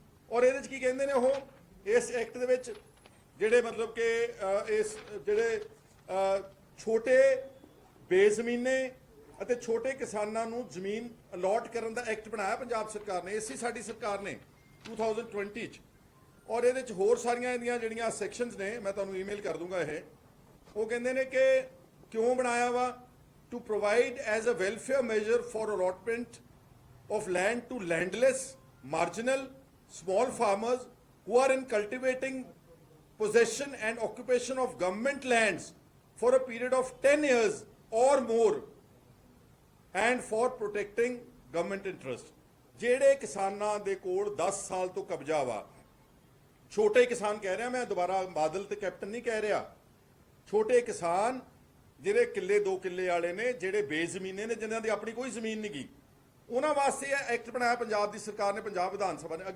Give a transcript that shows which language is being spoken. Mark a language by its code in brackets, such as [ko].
[pa] ਔਰ ਇਹਦੇ 'ਚ ਕੀ ਕਹਿੰਦੇ ਨੇ ਉਹ, ਇਸ ਐਕਟ ਦੇ ਵਿੱਚ ਜਿਹੜੇ ਮਤਲਬ ਕਿ ਇਸ ਜਿਹੜੇ ਛੋਟੇ ਬੇਜ਼ਮੀਨੇ ਅਤੇ ਛੋਟੇ ਕਿਸਾਨਾਂ ਨੂੰ ਜ਼ਮੀਨ ਅਲਾਟ ਕਰਨ ਦਾ ਐਕਟ ਬਣਾਇਆ ਪੰਜਾਬ ਸਰਕਾਰ ਨੇ, ਇਸੇ ਸਾਡੀ ਸਰਕਾਰ ਨੇ 2020 'ਚ। ਔਰ ਇਹਦੇ 'ਚ ਹੋਰ ਸਾਰੀਆਂ ਇਹਦੀਆਂ ਜਿਹੜੀਆਂ ਸੈਕਸ਼ਨਸ ਨੇ, ਮੈਂ ਤੁਹਾਨੂੰ ਈਮੇਲ ਕਰ ਦੂੰਗਾ ਇਹ। ਉਹ ਕਹਿੰਦੇ ਨੇ ਕਿ ਕਿਉਂ ਬਣਾਇਆ ਵਾ, [en] To provide as a welfare measure for allotment of land to landless marginal small farmers who are in cultivating possession and occupation of government lands for a period of 10 years or more and for protecting government interest। [pa] ਜਿਹੜੇ ਕਿਸਾਨਾਂ ਦੇ ਕੋਲ 10 ਸਾਲ ਤੋਂ ਕਬਜ਼ਾ ਵਾ, ਛੋਟੇ ਕਿਸਾਨ ਕਹਿ ਰਿਹਾ ਮੈਂ, ਦੁਬਾਰਾ ਬਾਦਲ ਤੇ ਕੈਪਟਨ ਨਹੀਂ ਕਹਿ ਰਿਹਾ, ਛੋਟੇ ਕਿਸਾਨ ਜਿਹੜੇ ਕਿੱਲੇ 2 ਕਿੱਲੇ ਵਾਲੇ ਨੇ, ਜਿਹੜੇ ਬੇਜ਼ਮੀਨੇ ਨੇ, ਜਿਨ੍ਹਾਂ ਦੀ ਆਪਣੀ ਕੋਈ ਜ਼ਮੀਨ ਨਹੀਂ ਗੀ, ਉਹਨਾਂ ਵਾਸਤੇ ਇਹ ਐਕਟ ਬਣਾਇਆ ਪੰਜਾਬ ਦੀ ਸਰਕਾਰ ਨੇ, ਪੰਜਾਬ ਵਿਧਾਨ ਸਭਾ ਨੇ।